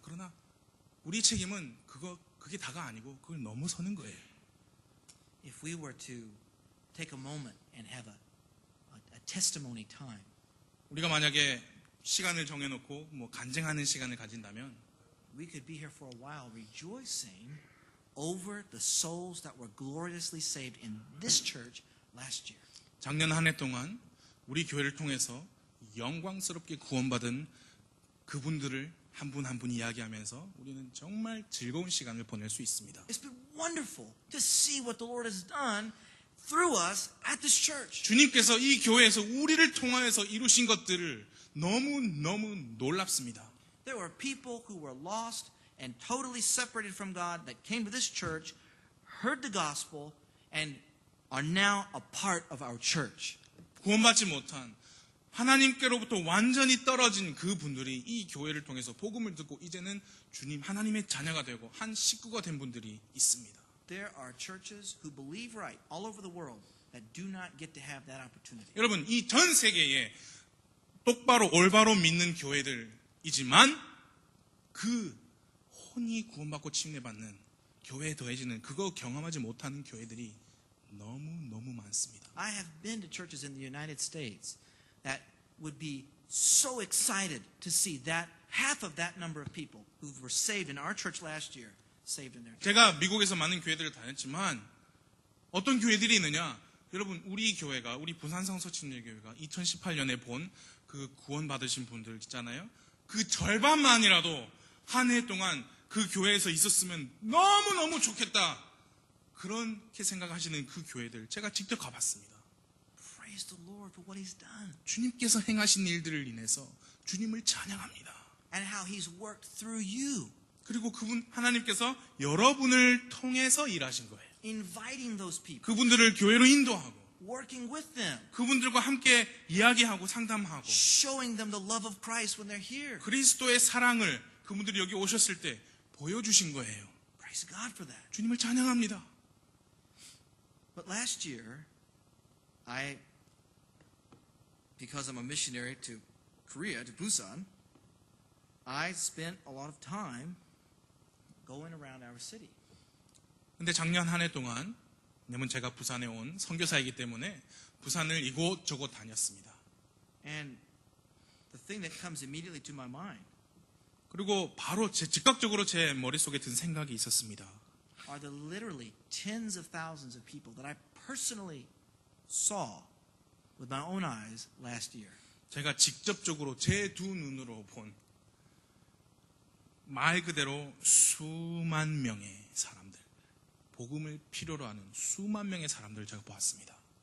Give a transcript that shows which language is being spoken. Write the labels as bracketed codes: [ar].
[ko] 그러나 우리 책임은 그게 다가 아니고 그걸 넘어서는 거예요. [en] If we were to take a moment and have a testimony time, [ko] 우리가 만약에 시간을 정해놓고 간증하는 시간을 가진다면 [en] we could be here for a while rejoicing over the souls that were gloriously saved in this church last year. [ko] 작년 한 해 동안 우리 교회를 통해서 영광스럽게 구원받은 그분들을 한 분 한 분 이야기하면서 우리는 정말 즐거운 시간을 보낼 수 있습니다. [en] It's been wonderful to see what the Lord has done through us at this church. [ko] 주님께서 이 교회에서 우리를 통하여서 이루신 것들을 너무 놀랍습니다. [en] There were people who were lost and totally separated from God that came to this church, heard the gospel, and are now a part of our church. [ko] 구원받지 못한 하나님께로부터 완전히 떨어진 그분들이 이 교회를 통해서 복음을 듣고 이제는 주님 하나님의 자녀가 되고 한 식구가 된 분들이 있습니다. [en] There are churches who believe right all over the world that do not get to have that opportunity. [ko] 여러분, 이 전 세계에 똑바로 올바로 믿는 교회들이지만 그 혼이 구원받고 침례받는 교회에 더해지는 그거 경험하지 못하는 교회들이 너무 많습니다. [en] I have been to churches in the United States that would be so excited to see that half of that number of people who were saved in our church last year saved in their church. [ko] 제가 미국에서 많은 교회들을 다녔지만 어떤 교회들이 있느냐? 여러분, 우리 교회가, 우리 부산성서침례교회가 2018년에 본 그 구원받으신 분들 있잖아요. 그 절반만이라도 한 해 동안 그 교회에서 있었으면 너무너무 좋겠다. 그렇게 생각하시는 그 교회들 제가 직접 가봤습니다. [en] Praise the Lord for what He's done [ko] 주님께서 행하신 일들을 인해서 주님을 찬양합니다. [en] and how He's worked through you, [ko] 그리고 그분 하나님께서 여러분을 통해서 일하신 거예요. [en] inviting those people, [ko] 그분들을 교회로 인도하고 [en] working with them, [ko] 그분들과 함께 이야기하고 상담하고 [en] showing them the love of Christ when they're here. [ko] 그리스도의 사랑을 그분들이 여기 오셨을 때 보여주신 거예요. [en] Praise God for that. [ko] 주님을 찬양합니다. [en] But last year, because I'm a missionary to Korea, to Busan, I spent a lot of time going around our city. [ko] 근데 작년 한 해 동안 왜냐면 제가 부산에 온 선교사이기 때문에 부산을 이곳저곳 다녔습니다. [en] And the thing that comes immediately to my mind [ko] 그리고 바로 즉각적으로 제 머릿속에 든 생각이 있었습니다. [en] are the literally tens of thousands of people that I personally saw with my own eyes last year. [ko] 제가 직접적으로 제 두 눈으로 본 말 그대로 수만 명의 사람들, 복음을 필요로 하는 수만 명의 사람들을 제가 보았습니다.